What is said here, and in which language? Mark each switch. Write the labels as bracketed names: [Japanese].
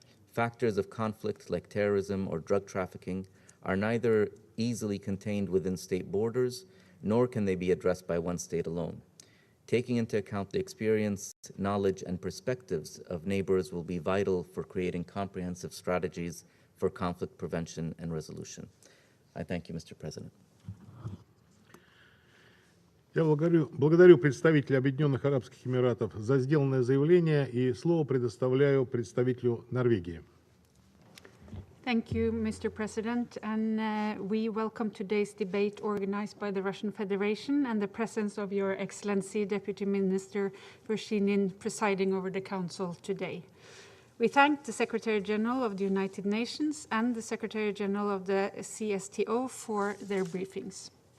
[English] Factors of conflict like terrorism or drug trafficking are neither easily contained within state borders, nor can they be addressed by one state alone. Taking into account the experience, knowledge, and perspectives of neighbors will be vital for creating comprehensive strategies for conflict prevention and resolution. I thank you, Mr. President. [Russian] Я благодарю представителя Объединенных Арабских Эмиратов за сделанное заявление, и слово предоставляю представителю Норвегии. [English] Thank you, Mr. President, and we welcome today's debate organized by the Russian Federation and the presence of Your Excellency, Deputy Minister Vershinin, presiding over the Council today. We thank the Secretary General of the United Nations and the Secretary General of the CSTO for their briefings.